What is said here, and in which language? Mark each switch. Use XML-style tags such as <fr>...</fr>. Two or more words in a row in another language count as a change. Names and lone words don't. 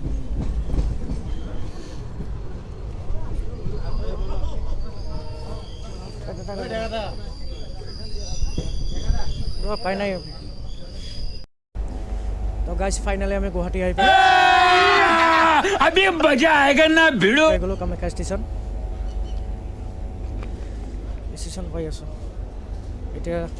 <as>পাই নাই তো</as> <en>guys finally</en> <as>আমি গুৱাহাটী আহি পাই</as> <hi>अभी मजा आएगा ना भिड़ो</hi> <as>গ'লো কামাখ্যা ষ্টেচন ষ্টেচন পাই আছোঁ এতিয়া</as>